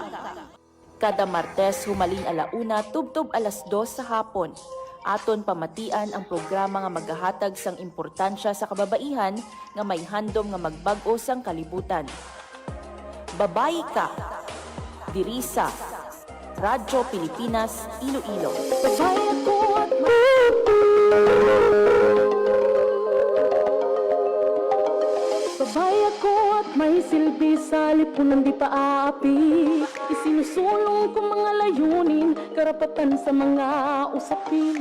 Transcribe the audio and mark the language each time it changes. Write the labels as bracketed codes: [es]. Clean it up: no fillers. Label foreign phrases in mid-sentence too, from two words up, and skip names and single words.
[hil] Kada Martes humalin alauna tubtob 2:00 sa hapon. Aton pamatian ang programa nga maghahatag sang importansya sa kababaihan nga may handom nga magbag-o sang kalibutan. Babayi Ka. Diri sa Radyo Pilipinas, Iloilo. [tl] Babaya ko at Babaya ko at may silbi sa lipunan di paapi. Isinusulong ko mga layunin, karapatan sa mga usapin.